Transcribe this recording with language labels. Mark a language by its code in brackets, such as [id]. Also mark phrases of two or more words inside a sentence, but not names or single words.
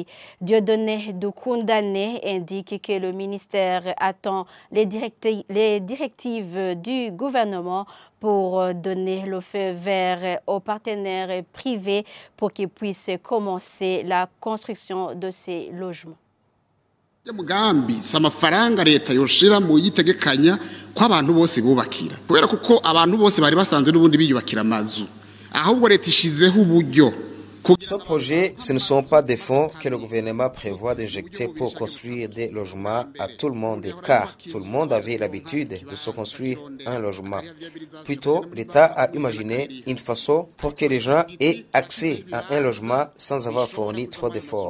[fr] Dieudonné Doukoundane indique que le ministère attend les directives du gouvernement pour donner le feu vert aux partenaires privés pour qu'ils puissent commencer la construction de ces logements. [rn] Mugambi samafaranga leta yoshira mu yitegekanya ko abantu bose bubakira kubera kuko abantu bose bari basanze n'ubundi biyubakira amazu ahubwo leta ishizeho uburyo. [fr] Ce projet, ce ne sont pas des fonds que le gouvernement prévoit d'injecter pour construire des logements à tout le monde, car tout le monde avait l'habitude de se construire un logement. Plutôt, l'État a imaginé une façon pour que les gens aient accès à un logement sans avoir fourni trop d'efforts.